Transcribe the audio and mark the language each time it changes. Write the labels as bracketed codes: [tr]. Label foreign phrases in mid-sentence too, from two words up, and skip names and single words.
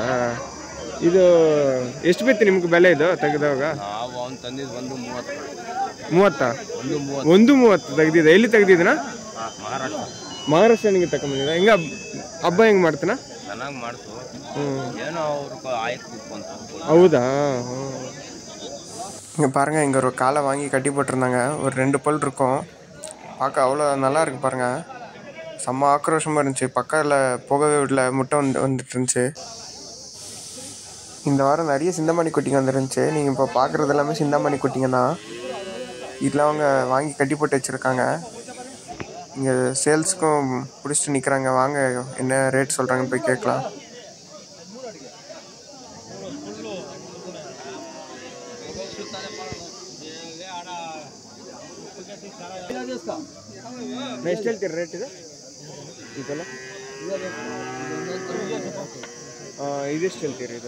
[kn] ಇದು ಎಷ್ಟು ಬಿತ್ತು ನಿಮ್ಗೆ ಬೆಲೆ ಇದು ತೆಗೆದವಾಗ? ನಾವು ಅವ್ನು ತಂದಿದ್ದು 130. 130 ತೆಗ್ದಿದ್ದ. ಎಲ್ಲಿ ತೆಗ್ದಿದ್ದನಾ? ಮಹಾರಾಷ್ಟ್ರನಿಗೆ ತಗೊಂಬಂದಿದ್ದ. ಹಿಂಗ ಹಬ್ಬ ಹೆಂಗೆ ಮಾಡ್ತಾನ? ಚೆನ್ನಾಗಿ ಮಾಡ್ತು. ಏನೋ ಅವ್ರಿಗೆ ಆಯ್ತು ಅಂತ. ಹೌದா? [ta] இங்கே பாருங்கள், இங்கே ஒரு காலை வாங்கி கட்டி போட்டிருந்தாங்க. ஒரு 2 பல் இருக்கும். பார்க்க அவ்வளோ நல்லா இருக்கு பாருங்கள். செம்ம ஆக்ரோஷமாக இருந்துச்சு. பக்கத்தில் போகவே விடல, முட்டை வந்துட்டு இருந்துச்சு. இந்த வாரம் நிறைய சிந்தாமணி குட்டிங்க வந்துருந்துச்சு. நீங்கள் இப்போ பார்க்குறது எல்லாமே சிந்தாமணி குட்டிங்க தான். இதெல்லாம் அவங்க வாங்கி கட்டி போட்டு வச்சுருக்காங்க. இங்கே சேல்ஸுக்கும் பிடிச்சிட்டு நிற்கிறாங்க. வாங்க, என்ன ரேட் சொல்கிறாங்கன்னு போய் கேட்கலாம். [kn] ಎಷ್ಟು ಹೇಳ್ತೀರಿ ರೇಟ್ ಇದು? ಇದೆಲ್ಲ ಇದೆಷ್ಟು ಹೇಳ್ತೀರಿ ಇದು?